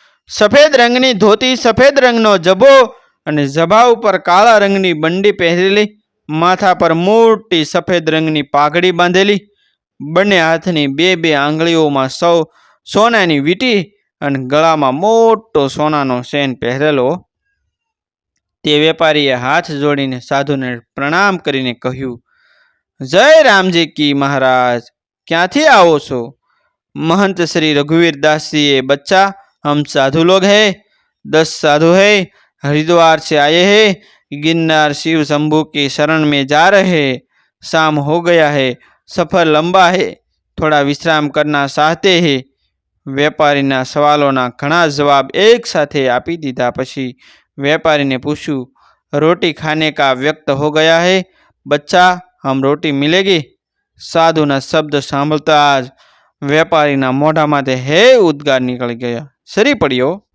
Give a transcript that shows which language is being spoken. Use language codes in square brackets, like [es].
[gu] સફેદ રંગની ધોતી, સફેદ રંગનો જભો અને જભા ઉપર કાળા રંગની બંડી પહેરેલી, માથા પર મોટી સફેદ રંગની પાઘડી બાંધેલી, બંને હાથની બે આંગળીઓમાં સોનાની વીંટી અને ગળામાં મોટો સોનાનો ચેન પહેરેલો. તે વેપારીએ હાથ જોડીને સાધુને પ્રણામ કરીને કહ્યું, જય રામજી કી મહારાજ, ક્યાંથી આવો છો? [hi] महंत श्री रघुवीरदास जी, बच्चा हम साधु लोग हैं, 10 साधु हैं, हरिद्वार से आए हैं, गिरनार शिव शंभू की शरण में जा रहे हैं। शाम हो गया है, सफर लंबा है, थोड़ा विश्राम करना चाहते हैं। [gu] વેપારીના સવાલોના ઘણા જવાબ એક સાથે આપી દીધા પછી વેપારીને પૂછ્યું, [hi] રોટી ખાને કા વ્યક્ત હો ગયા હે બચ્ચા, હમ રોટી મિલેગી? [gu] સાધુના શબ્દ સાંભળતા જ વેપારીના મોઢામાંથી હે ઉદ્ગાર નીકળી ગયા. સરી પડ્યો.